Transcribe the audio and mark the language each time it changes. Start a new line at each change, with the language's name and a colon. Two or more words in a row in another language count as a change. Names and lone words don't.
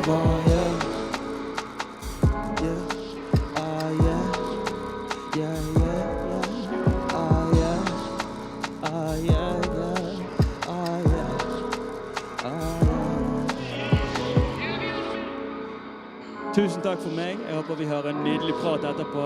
English: Oh yeah, yeah, oh yeah, yeah, yeah, yeah. Oh yeah, oh yeah, yeah, oh yeah, oh yeah.
Norwegian: Tusen takk for meg. Jeg håper vi har en nydelig prat etterpå.